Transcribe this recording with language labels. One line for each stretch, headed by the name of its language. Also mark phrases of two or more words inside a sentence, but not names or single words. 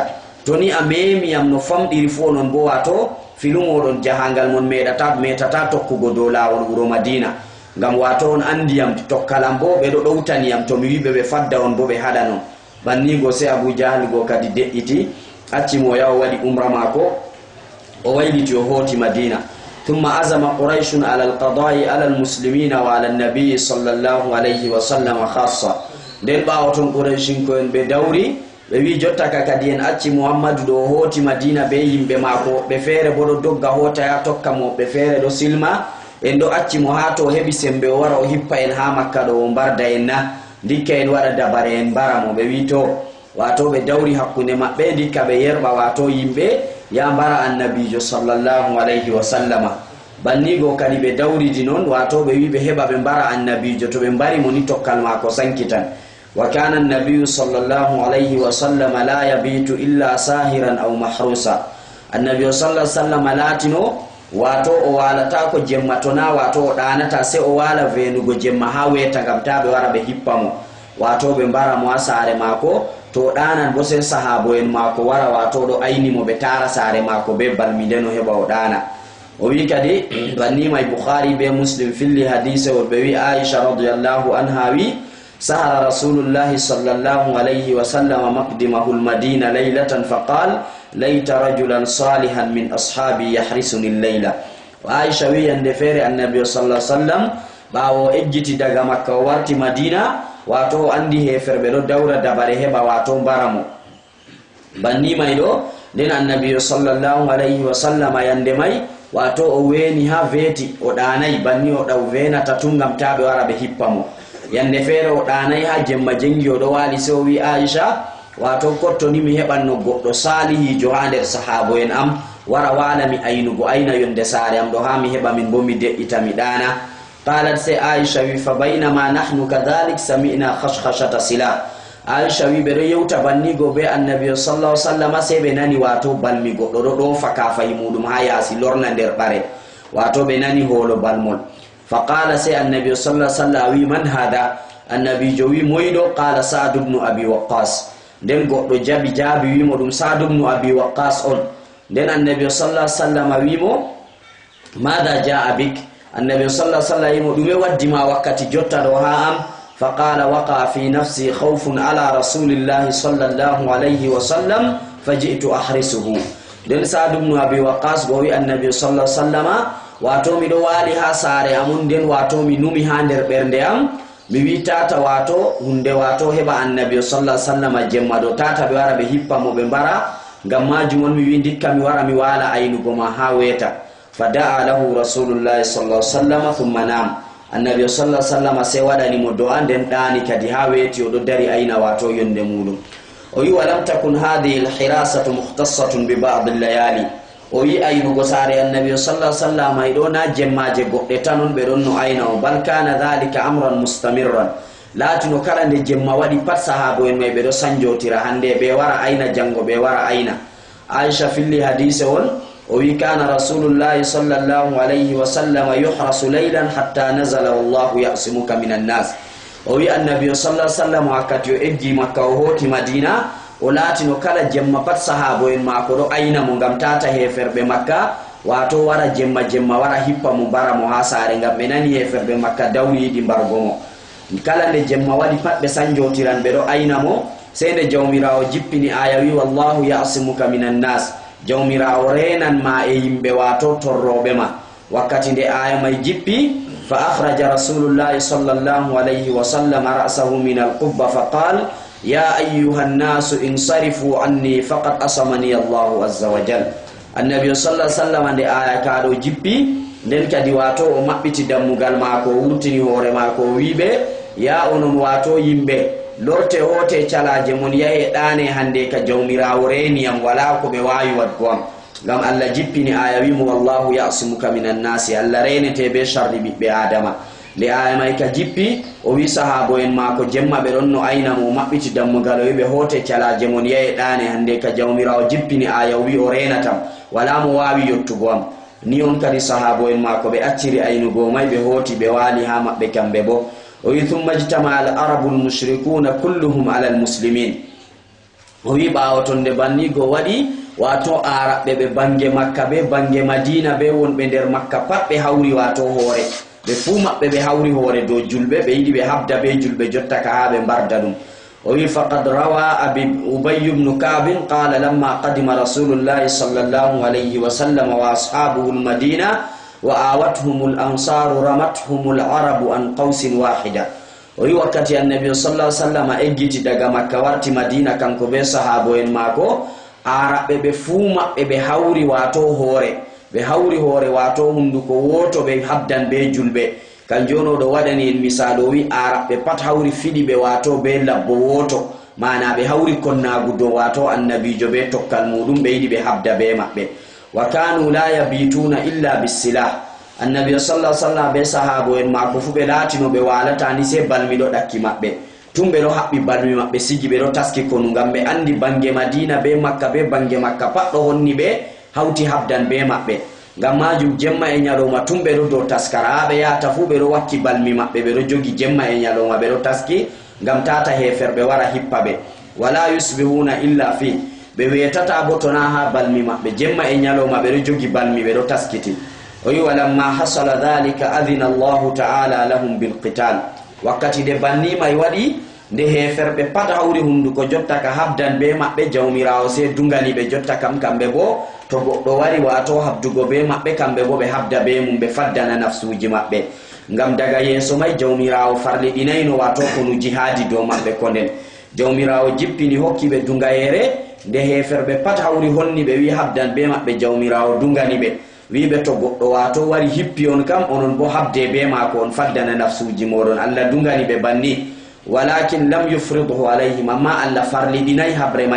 Fula: To ni a memi yam no famɗiri fu onon bo wato filu moɗon jahangal mon metata tokkugo dow lawol wuro Madina, ngam wato on andi yam tokkalam bo ɓeɗo ɗowtani yam to mi wiɓe ɓe fadda on bo ɓe haɗa non. Bannigo se Abu Jahal go kadi de'iti acci mo yawo waɗi umra mako o wayliti o hoti Madina.
Arabic: ثم عزم قريش على القضاء على المسلمين وعلى النبي صلى الله عليه وسلم خاصة.
Fula: Nden ɓawo ton quraishin ko en ɓe dawri ɓe wi jottaka kadi en acci Muhammadu ɗo hoti Madina be yimɓe mako, ɓe feere bo ɗo dogga hotaya tokka mo, ɓe feere ɗo silma, en ɗo acci mo ha to heɓi sembe o wara o hippa en ha Makka ɗo o mbarda en na, dikka en waɗa dabare en bara mo. Ɓe wi to wato ɓe dawri hakkunde maɓɓe dikka ɓe yerɓa wato yimɓe ya mbara annabijo
Arabic: صلى الله عليه وسلم.
Fula: Bannigo kadi ɓe dawridi noon wato ɓe wi ɓe heɓa ɓe mbara annabijo, to ɓe mbari mo ni tokkal mako sankitan.
Arabic: وكان النبي صلى الله عليه وسلم لا يبيت إلا ساهرا أو محروسا.
Fula: Annabiyo
Arabic: صلى الله عليه وسلم
Fula: latino wato o walata ko jemma tona wato o ɗanata se o wala venugo jemma ha weta ngam ta ɓe wara ɓe hippa mo, wato ɓe mbara mo ha sare mako. To ɗanan bo sen sahabo en mako wara wato ɗo ayni mo ɓe tara sare mako be balmide no heɓa o ɗana. O wi kadi bannima Bukhari be Muslim filli hadise o ɓe wi Aisha
Arabic: رضي الله عنها
Fula: wi
Arabic: سهر رسول الله صلى الله عليه وسلم مقدمه المدينة ليلة فقال ليت رجلا صالحا من أصحابي يحرسني الليلة.
Fula: Aisha wi yande fere annabi
Arabic: صلى الله عليه وسلم
Fula: ɓawo ejjiti daga Makka o warti Madina wato andi heferɓe ɗo dawra dabare heɓa wato mbaramo. Banni may ɗo nden annabi
Arabic: صلى الله عليه وسلم
Fula: yande may wato o weni ha veti o ɗanayi banni o ɗaw venata tun ngam ta ɓe wara ɓe hippa mo. Yande feere o ɗanayi ha jemma jengi o ɗo wali se o wi Aisha wato kottoni mi heɓanno goɗɗo salihijo ha nder sahabo en am wara wala mi aynugo ayna yonde sare am ɗo ha mi heɓa min bo mi de'ita mi ɗana.
Arabic: Qalat
Fula: se Aisha wi
Arabic: فبينما نحن كذلك سمعنا خشخشة سلاح.
Fula: Aisha wi ɓe ɗo yewta bannigo be annabi
Arabic: صلى الله عليه وسلم
Fula: se ɓe nani wato balmi goɗɗo ɗo ɗofa kafayi muɗum ha yasi lorna nder ɓare, wato ɓe nani holo balmol. Faqala se annabi
Arabic: صلى الله عليه وسلم
Fula: wi
Arabic: من هذا,
Fula: annabijo wi moyɗo?
Arabic: قال سعد بن أبي وقاص.
Fula: Nden goɗɗo jaabi wimo ɗum Sa'd ibn Abi Waqqas on. Nden annabi
Arabic: صلى الله عليه وسلم
Fula: wimo
Arabic: ما جاء بك,
Fula: annabi
Arabic: صلى الله عليه وسلم
Fula: wimo ɗume waddima wakkati jotta ɗo ha am?
Arabic: فقال وقع في نفسي خوف على رسول الله صلى الله عليه وسلم فجئت أحرسه.
Fula: Nden Sa'd ibn Abi Waqqas go wi annabi
Arabic: صلى الله عليه وسلم
Fula: wato miɗo wali ha sare amon nden wato mi numi ha nder ɓernde am mi wi tata wato hunde wato heɓa annabi
Arabic: صلى الله عليه وسلم
Fula: jemma ɗo tata ɓe wara ɓe hippa mo ɓe mbara, ngam majum on mi wi dikka mi wara mi wala aynugo ma ha weta.
Arabic: فدعا له رسول الله صلى الله عليه وسلم ثم نام.
Fula: Annabi
Arabic: صلى الله عليه وسلم
Fula: se waɗani mo do'a nden ɗani kadi ha weti o ɗo dari ayna wato yonde muɗum. O wi
Arabic: ولم تكن هذه الحراسة مختصة ببعض الليالي.
Fula: O wi aynugo sare annabi
Arabic: صلى الله عليه وسلم
Fula: ay ɗo na jemmaje goɗɗe tan on ɓe ɗon no ayna o,
Arabic: بل كان ذلك أمرا مستمرا.
Fula: Latino kala nde jemma waɗi pat sahabo en may ɓe ɗo sanjotira, hande ɓe wara ayna jango ɓe wara ayna. Aisha filli hadise on o wi
Arabic: كان رسول الله صلى الله عليه وسلم يحرس ليلا حتى نزل والله يعصمك من الناس.
Fula: O wi annabi
Arabic: صلى الله عليه وسلم
Fula: wakkati o eggi Makka o hoti Madina o latino kala jemma pat sahabo en mako ɗo ayna mo ngam tata heferɓe Makka wato wara jemma wara hippa mo bara mo ha sare, ngam ɓe nani heferɓe Makka dawri yiɗi mbargo mo. Kala nde jemma waɗi pat ɓe sanjotiran ɓe ɗo ayna mo, sey nde jawmirawo jippini aya wi
Arabic: والله يعصمك من الناس,
Fula: jawmirawo renan ma e yimɓe wato torroɓe ma. Wakkati nde aya may jippi
Arabic: فأخرج رسول الله صلى الله عليه وسلم رأسه من القبة فقال يا أيها الناس انصرفوا عني فقد عصمني الله عز وجل.
Fula: Annabi
Arabic: صلى الله عليه وسلم
Fula: nde aya kaɗo jippi nden kadi wato o maɓɓiti dammugal mako o wurtini hoore mako o wiɓe ya onon wato yimbe lorte hote calaje mon yahe dane hande ka jawmirawo reniyam wala ko be wawi wadgo am gam Allah jippini aya wi
Arabic: والله يعصمك من الناس
Fula: Allah renete be sharri bibbe adama le aya may ka jippi o wi sahabo en mako jemma be don no ayna mo mabbiti dammugal be hote calaje mon yahe dane hande ka jawmirawo jippini aya wi o renatam wala mo wawi yottugo am ni on kadi sahabo en mako be acciri aynugo may be hoti be wali ha mabbe kambe bo o wi
Arabic: ثم اجتمع العرب المشركون كلهم على المسلمين
Fula: o wi bawotonde bannigo wadi wato arabe be bange makka be bange madina be wonbe der makka pat be hawri wato hore be fu mabbe be hawri hore do julbe be yidi be habda be julbe jotta ka habe barda dum o wi
Arabic: فقد روى أبي بن كعب قال لما قدم رسول الله صلى الله عليه وسلم وأصحابه المدينة وآوتهم الأنصار رمتهم العرب عن قوس واحدة
Fula: o wi wakati annabi
Arabic: صلى الله عليه وسلم
Fula: eggiti daga makka warti madina kanko be sahabo en mako arabe be fu mabbe be hawri wato hore wato hunduko woto be habdan be julbe kanjono do wadani en misalo wi arabe pat hawri fidi be wato be labbo woto mana be hawri konnagu do wato annabijo be tokkal mudum be yidi be habda be mabbe
Arabic: وكانوا لا يبيتون إلا بالسلاح
Fula: annabi
Arabic: صلى الله عليه وسلم
Fula: be sahabo en mako fu be latino be walata ni se balmido dakki mabbe tumbe do habbi balmi mabbe sigi be do taski konu ngambe andi bange madina be makka pat do honni be hawti habdan be mabbe ngam majum jemma e nyaloma tumbe do taskara be ya tafu be do wakki balmi mabbe be do jogi jemma e nyaloma be do taski ngam tata heferbe wara hippabe
Arabic: ولا يصبحون إلا فيه
Fula: be wetata botona ha balmi mabbe jemma e nyaloma be do jogi balmi be do taskiti o yi
Arabic: ولما حصل ذلك أذن الله تعالى لهم بالقتال
Fula: wakati de banni may wadi nde heferbe pat hawri hunduko jotta ka habdan be mabbe jawmirawo se dungani be jotta kam kambe bo to goddo wari wato habdugo be mabbe kambe bo be habda be mum be faddana nafsuji mabbe ngam daga yeso may jawmirawo farli dinayno wato kono jihadi do mabbe konden jawmirawo jippini hokki be dungayere nde heferbe pat hawri honni be wi habdan be mabbe jawmirawo dungani be wibe to goddo wato wari hippi on kam onon bo habde be mako on faddana nafsuji modon Allah dungani be banni
Arabic: ولكن لم يفرض عليهم
Fula: amma alla farli dinay habre may